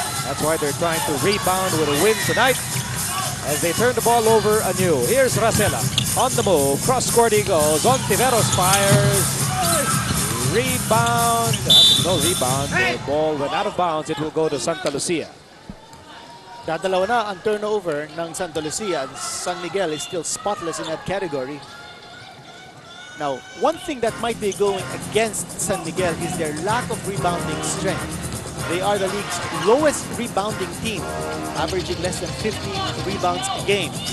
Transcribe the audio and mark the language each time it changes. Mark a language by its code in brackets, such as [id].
[en] That's why they're trying to rebound with a win tonight as they turn the ball over anew. Here's Racela on the move. Cross-court he goes. Ontiveros fires. Rebound. No rebound. The ball went out of bounds. It will go to Santa Lucia. [tl] Dadalawa na ang turnover ng Santa Lucia. [en] San Miguel is still spotless in that category. Now, one thing that might be going against San Miguel is their lack of rebounding strength. They are the league's lowest rebounding team, averaging less than 15 rebounds a game.